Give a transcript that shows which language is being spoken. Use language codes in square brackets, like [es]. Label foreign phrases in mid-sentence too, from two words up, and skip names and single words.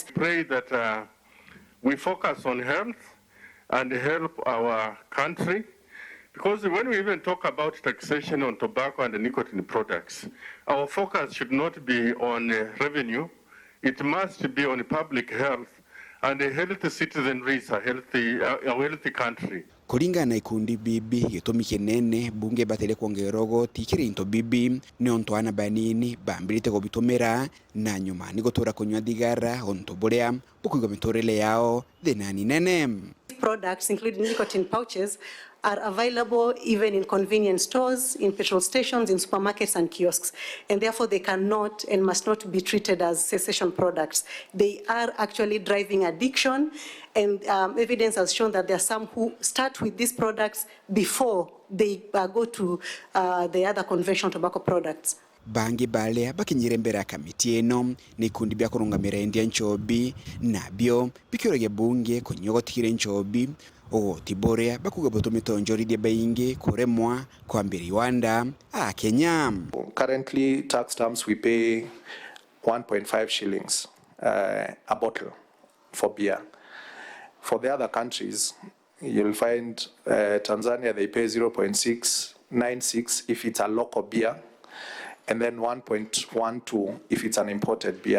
[en] Pray that we focus on health and help our country. Because when we even talk about taxation on tobacco and nicotine products, our focus should not be on revenue. It must be on public health, and a healthy citizenry is a healthy country. [mer] Kuringa na ikundi bibi gitumi kinene bunge batele kuongera ugoti kiri into bibi ni ontwana banini bambirite go bitumira na nyuma ni gutura kunywa THIkARA onto borea bukuiga mitorele yao thenani nene. [en] Products including nicotine pouches are available even in convenience stores, in petrol stations, in supermarkets and kiosks, and therefore they cannot and must not be treated as cessation products. They are actually driving addiction, and evidence has shown that there are some who start with these products before they go to the other conventional tobacco products. [mer] Bangi balea bakinyire mbere ya kamiti eno ni kundi bya kurungamira endia nchobi nabyo bikyorege bunge kunyogotikire nchobi ugoti borea bakuga botomito njoridi bayingi kuremwa kwa mbere Rwanda Kenya. [en] Currently tax terms we pay 1.5 shillings a bottle for beer. For the other countries you'll find Tanzania they pay 0.696 if it's a local beer, and then 1.12 if it's an imported beer.